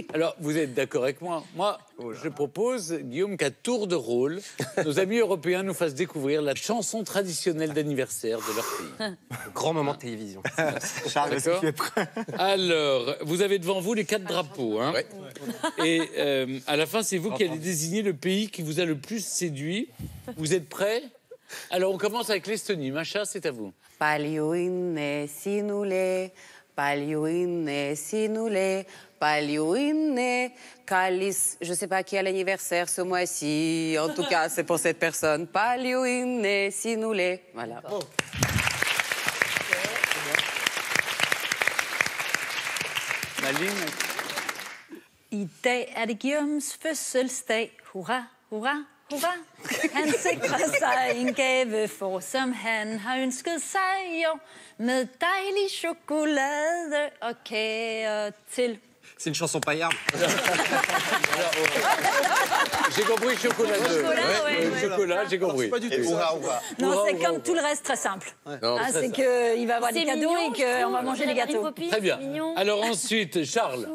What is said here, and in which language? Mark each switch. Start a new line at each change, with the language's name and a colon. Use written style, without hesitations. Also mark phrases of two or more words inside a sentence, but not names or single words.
French: Alors, vous êtes d'accord avec moi? Moi, je propose, Guillaume, qu'à tour de rôle, nos amis européens nous fassent découvrir la chanson traditionnelle d'anniversaire de leur pays. Grand moment de télévision. Charles, est-ce que tu es prêt? Alors, vous avez devant vous les 4 drapeaux. Hein. Et à la fin, c'est vous qui allez désigner le pays qui vous a le plus séduit. Vous êtes prêts? Alors, on commence avec l'Estonie. Macha, c'est à vous.
Estonian: Paljuinne sinule, paljuinne sinule, paljuinne kalis.
French: Je ne sais pas qui a l'anniversaire ce mois-ci. En tout cas, c'est pour cette personne.
Estonian: Paljuinne sinule. Voilà.
French: Maline?
Danish: I dag er det Guillaumes fødselsdag. Hurra, hurra, hurra. Han sikrer sig en gave for, som han har ønsket sig, jo. Med dejlig chokolade og kager til.
French: C'est une chanson paillarde. J'ai compris chocolat. Chocolat, j'ai compris. C'est pas du tout ça. Non, c'est comme tout le reste, très simple. C'est qu'il va avoir des cadeaux et qu'on va manger les gâteaux. Très bien. Alors ensuite, Charles.